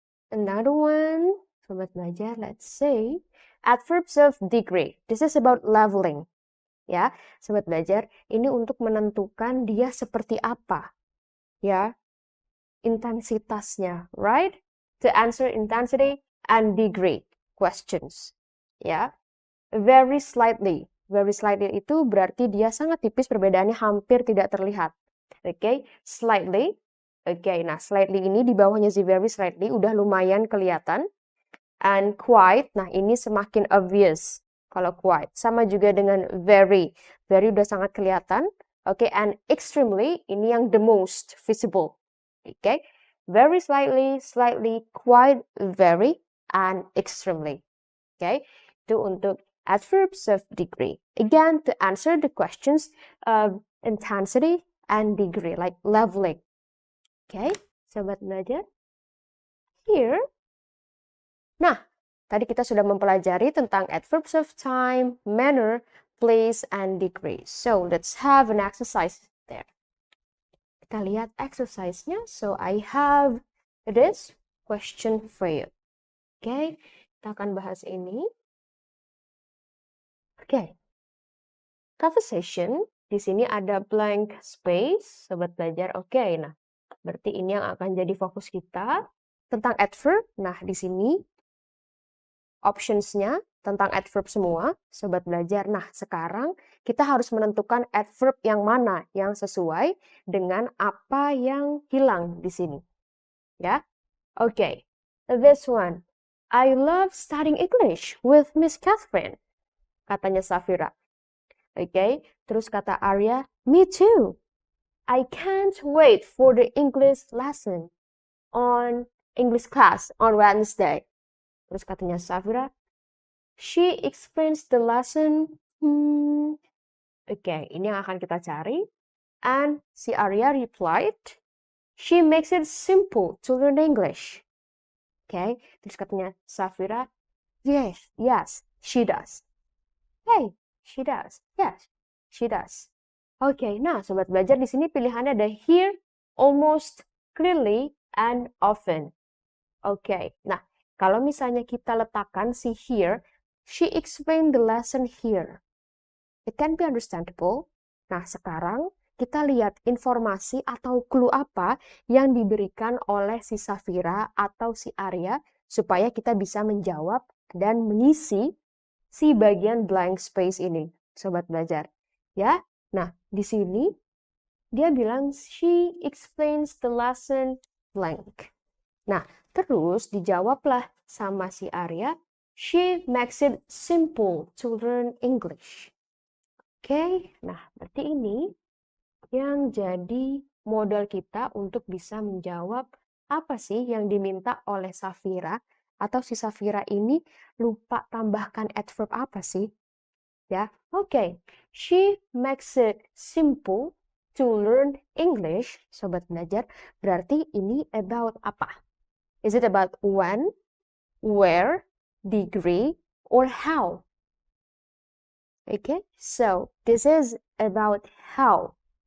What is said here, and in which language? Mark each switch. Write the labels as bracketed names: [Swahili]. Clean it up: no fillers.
[English] Another one, [Indonesian] sobat belajar, [English] let's say adverbs of degree. This is about leveling. [Indonesian] Ya, sobat belajar, ini untuk menentukan dia seperti apa. Ya, intensitasnya, right? [English] To answer intensity and degree questions. Ya. Very slightly. [Indonesian] Very slightly itu berarti dia sangat tipis, perbedaannya hampir tidak terlihat. Oke, slightly. Oke, nah slightly ini di bawahnya si very slightly udah lumayan kelihatan. [English] And quite, [Indonesian] nah ini semakin obvious. Kalau quite, sama juga dengan very. Very udah sangat kelihatan. [English] Oke, and extremely, [Indonesian] ini yang [English] the most visible. Oke, very slightly, slightly, quite, very, and extremely. [Indonesian] Oke, itu untuk adverbs of degree. [English] Again, to answer the questions of intensity and degree, like leveling. [Indonesian] Okay, sobat belajar. Here. Nah, tadi kita sudah mempelajari tentang adverbs of time, manner, place, and degree. [English] So, let's have an exercise there. [Indonesian] Kita lihat exercise-nya. [English] So, I have this question for you. [Indonesian] Okay, kita akan bahas ini. Okay, conversation, di sini ada blank space, sobat belajar. Oke, nah, berarti ini yang akan jadi fokus kita tentang adverb. Nah, di sini options-nya tentang adverb semua, sobat belajar. Nah, sekarang kita harus menentukan adverb yang mana yang sesuai dengan apa yang hilang di sini. Ya, oke. [English] This one, I love studying English with Miss Catherine. [Indonesian] Katanya Safira. [English] Oke, [Indonesian] terus kata Arya, [English] me too. I can't wait for the English lesson on English class on Wednesday. [Indonesian] Terus katanya Safira, [English] she explains the lesson. [Indonesian] Oke, ini yang akan kita cari. [English] And si Arya replied, she makes it simple to learn English. Oke, [Indonesian] terus katanya Safira, [English] yes, she does. Hey, she does. Yes, she does. [Indonesian] Oke, nah sobat belajar di sini pilihannya ada here, almost, clearly, and often. Oke, nah kalau misalnya kita letakkan si here, [English] she explained the lesson here. It can be understandable. [Indonesian] Nah sekarang kita lihat informasi atau clue apa yang diberikan oleh si Safira atau si Arya supaya kita bisa menjawab dan mengisi si bagian blank space ini, sobat belajar. Ya, nah di sini dia bilang [English] she explains the lesson blank. [Indonesian] Nah, terus dijawablah sama si Arya, [English] she makes it simple to learn English. [Indonesian] Oke, nah berarti ini yang jadi modal kita untuk bisa menjawab apa sih yang diminta oleh Safira. Atau si Safira ini lupa tambahkan adverb apa sih? Ya, oke. [English] She makes it simple to learn English, sobat belajar. [Indonesian] Berarti ini about apa? [English] Is it about when, where, degree, or how? Okay, so this is about how.